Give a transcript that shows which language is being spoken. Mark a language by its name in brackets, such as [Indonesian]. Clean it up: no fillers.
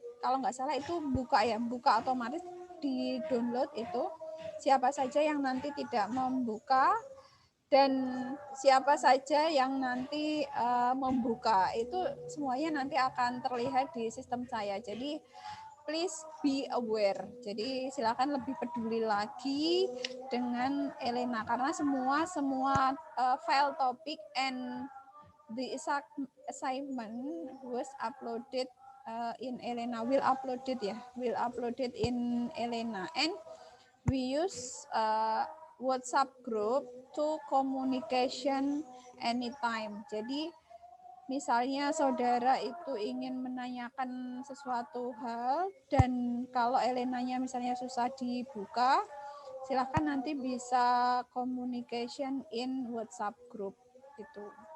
[Indonesian] Kalau nggak salah itu buka otomatis di download itu. Siapa saja yang nanti tidak membuka dan siapa saja yang nanti membuka, itu semuanya nanti akan terlihat di sistem saya. Jadi [English] please be aware. [Indonesian] Jadi silakan lebih peduli lagi dengan Elena karena semua file topik [English] and the assignment was uploaded in Elena, will uploaded in Elena, and we use WhatsApp group to communication anytime. [Indonesian] Jadi misalnya saudara itu ingin menanyakan sesuatu hal dan kalau Elenanya misalnya susah dibuka, silahkan nanti bisa [English] communication in WhatsApp group [Indonesian] gitu.